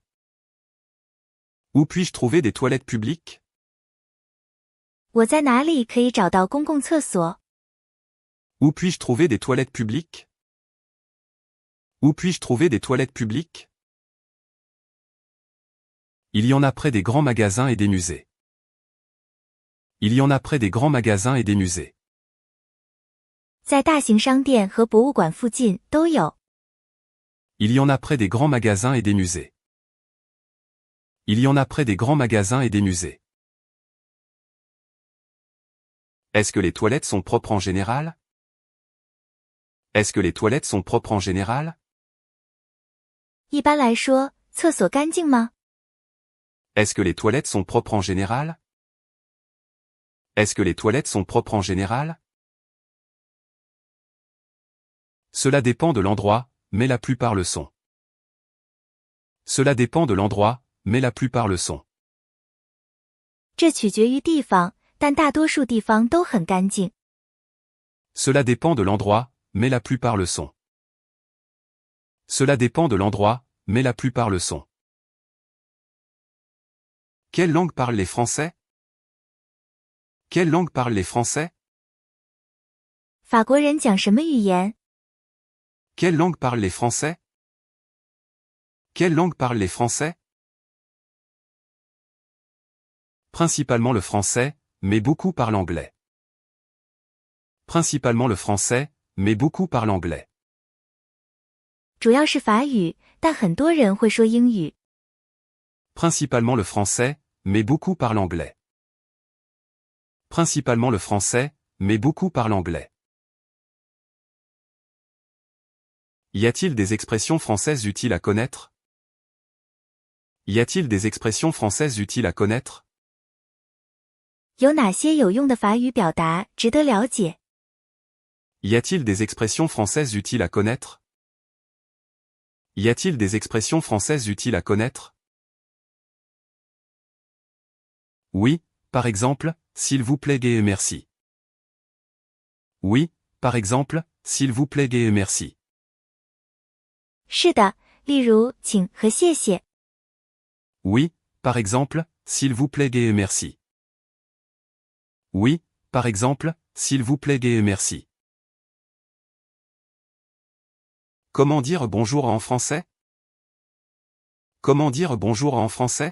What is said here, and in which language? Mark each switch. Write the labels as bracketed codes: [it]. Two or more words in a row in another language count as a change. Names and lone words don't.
[fr] Où puis-je trouver des toilettes publiques? [zh] 我在哪里可以找到公共厕所？ [fr] Où puis-je trouver des toilettes publiques? Où puis-je trouver des toilettes publiques? Il y en a près des grands magasins et des musées. Il y en a près des grands magasins et des musées. [zh] 在大型商店和博物馆附近都有。 [fr] Il y en a près des grands magasins et des musées. Il y en a près des grands magasins et des musées. Est-ce que les toilettes sont propres en général? Est-ce que les toilettes sont propres en général? [zh] 一般来说，厕所干净吗？ [fr] Est-ce que les toilettes sont propres en général? Est-ce que les toilettes sont propres en général? Cela dépend de l'endroit, mais la plupart le sont. Cela dépend de l'endroit, mais la plupart le sont. [zh] 这取决于地方，但大多数地方都很干净。 [fr] Cela dépend de l'endroit, mais la plupart le sont. Cela dépend de l'endroit, mais la plupart le sont. Quelle langue parlent les Français? Quelle langue parlent les Français? [zh] 法国人讲什么语言？ [fr] Quelle langue parlent les Français? Quelle langue parlent les Français? Principalement le français, mais beaucoup parlent anglais. Principalement le français, mais beaucoup parlent anglais. [zh] 主要是法语，但很多人会说英语。 [fr] Principalement le français, mais beaucoup parlent anglais. Principalement le français, mais beaucoup parlent anglais. Y a-t-il des expressions françaises utiles à connaître? Y a-t-il des expressions françaises utiles à connaître? [zh] 有哪些有用的法语表达值得了解？ [fr] Y a-t-il des expressions françaises utiles à connaître? Y a-t-il des expressions françaises utiles à connaître? Oui, par exemple, s'il vous plaît et merci. Oui, par exemple, s'il vous plaît et merci. [zh] 是的，例如请和谢谢。 [fr] Oui, par exemple, s'il vous plaît et merci. Oui, par exemple, s'il vous plaît et merci. Comment dire bonjour en français? Comment dire bonjour en français?